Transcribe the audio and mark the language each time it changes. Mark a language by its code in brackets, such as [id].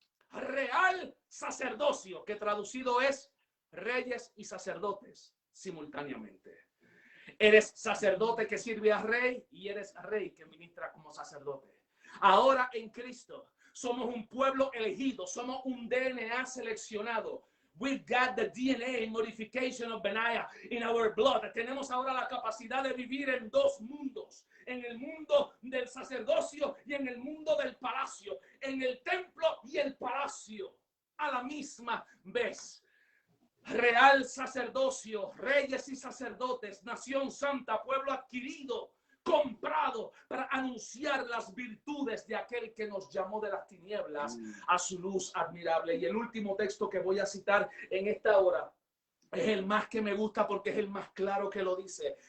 [es] Real sacerdocio, que traducido es reyes y sacerdotes simultáneamente. Eres sacerdote que sirve a rey y eres rey que ministra como sacerdote. Ahora en Cristo somos un pueblo elegido, somos un DNA seleccionado. [en] We've got the DNA modification of Benaiah in our blood. [es] Tenemos ahora la capacidad de vivir en dos mundos, en el mundo del sacerdocio y en el mundo del palacio, en el templo y el palacio a la misma vez. Real sacerdocio, reyes y sacerdotes, nación santa, pueblo adquirido, comprado para anunciar las virtudes de aquel que nos llamó de las tinieblas a su luz admirable. Y el último texto que voy a citar en esta hora es el más que me gusta porque es el más claro que lo dice.